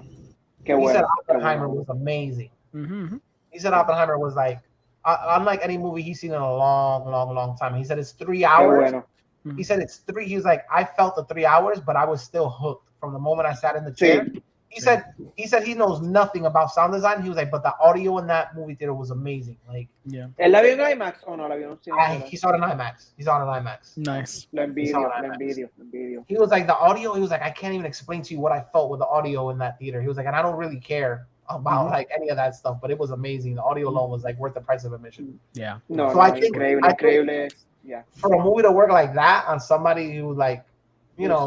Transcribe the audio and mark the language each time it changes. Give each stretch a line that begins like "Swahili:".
English: He said Oppenheimer was amazing. He said Oppenheimer was like unlike any movie he's seen in a long time. He said it's 3 hours. He said it's 3. He was like, I felt the 3 hours, but I was still hooked from the moment I sat in the chair. He said he knows nothing about sound design. He was like, but the audio in that movie theater was amazing. Like,
Spanish: ¿Él la vio en IMAX o no la vio en cine?
English: he saw it in IMAX. He saw it in IMAX. Nice.
Spanish: Lo envidio.
English: He was like, the audio. He was like, I can't even explain to you what I felt with the audio in that theater. He was like, and I don't really care about like any of that stuff, but it was amazing. The audio alone was like worth the price of admission. Yeah.
Spanish: No,
English: So
Spanish: no,
English: I think
Spanish: increíble. Yeah.
English: For a movie to work like that on somebody who like, you know,